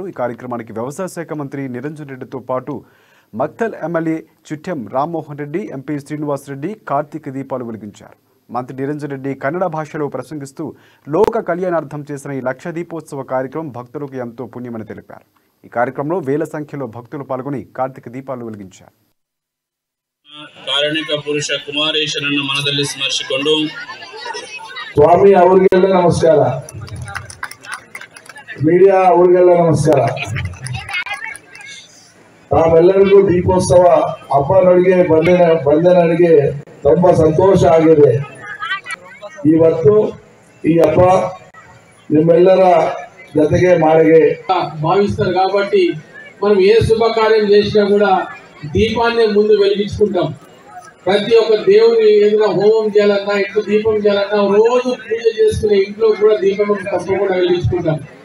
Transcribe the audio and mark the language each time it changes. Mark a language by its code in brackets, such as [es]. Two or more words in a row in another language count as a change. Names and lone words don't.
[te] ఈ కార్యక్రమానికి వ్యవసాయ శాఖ మంత్రి నిరంజన్ రెడ్డితో పాటు మక్తల్ ఎమ్మెల్యే చిట్టెం రామ్మోహన్ రెడ్డి, ఎంపీ శ్రీనివాస్ రెడ్డి కార్తీక దీపాలు వెలిగించారు। మంత్రి నిరంజన్ రెడ్డి కన్నడ భాషలో ప్రసంగిస్తూ లోక కళ్యాణార్థం చేసిన ఈ లక్ష దీపోత్సవ కార్యక్రమం భక్తులకు ఎంతో పుణ్యమని తెలిపారు। ఈ కార్యక్రమంలో వేల సంఖ్యలో భక్తులు పాల్గొని కార్తీక దీపాలు వెలిగించారు। [kn] ಕಾರಣಿಕ ಪುರುಷ ಕುಮಾರೇಶನನ್ನು ಮನದಲ್ಲಿ ಸ್ಮರಿಸಿಕೊಂಡು ಸ್ವಾಮಿ ಅವರಿಗೆಲ್ಲ ನಮಸ್ಕಾರ, ಮೀಡಿಯಾ ಅವರಿಗೆಲ್ಲ ನಮಸ್ಕಾರ। ತಾವೆಲ್ಲರಿಗೂ ದೀಪೋತ್ಸವ ಹಬ್ಬಗಳಿಗೆ ಬಂದ ನನಗೆ ತುಂಬಾ ಸಂತೋಷ ಆಗಿದೆ। ಇವತ್ತು ಈ ಹಬ್ಬ ನಿಮ್ಮೆಲ್ಲರ ಜತೆಗೆ ಮಾರಗೆ [te] భావిస్తారు కాబట్టి మనం ఏ శుభకార్యం చేసినా కూడా దీపాన్ని ముందు వెలిగించుకుంటాం। ప్రతి ఒక్క దేవుని ఏదైనా హోమం చేయాలన్నా, ఇంట్లో దీపం చేయాలన్నా, రోజు పూజ చేసుకునే ఇంట్లో కూడా దీపం తప్పకుండా వెలిగించుకుంటాం।